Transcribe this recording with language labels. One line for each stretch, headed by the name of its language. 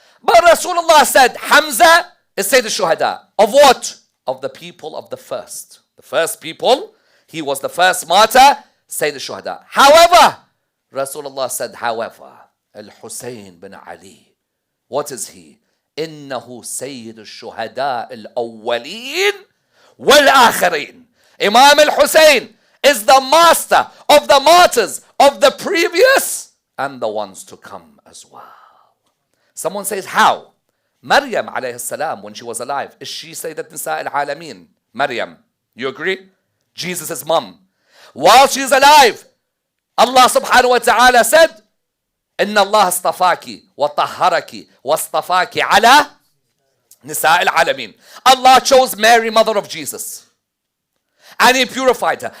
English: But Rasulullah said, Hamza is Sayyid al-Shuhada. Of what? Of the people of the first. The first people, he was the first martyr, Sayyid al-Shuhada. However, Rasulullah said, however, Al-Husayn bin Ali, what is he?
Arabic: إنه سيد الشهداء الأولين والآخرين.
English: Imam al-Husayn is the master of the martyrs of the previous and the ones to come as well. Someone says, how? Maryam alayhi salam, when she was alive, is she Sayyidat Nisa al-Alameen? Maryam, you agree? Jesus' mom. While she's alive, Allah subhanahu wa ta'ala said,
Arabic: إن الله اصطفاك وطهرك واصطفاك على نساء العالمين.
English: Allah chose Mary, mother of Jesus. And he purified her.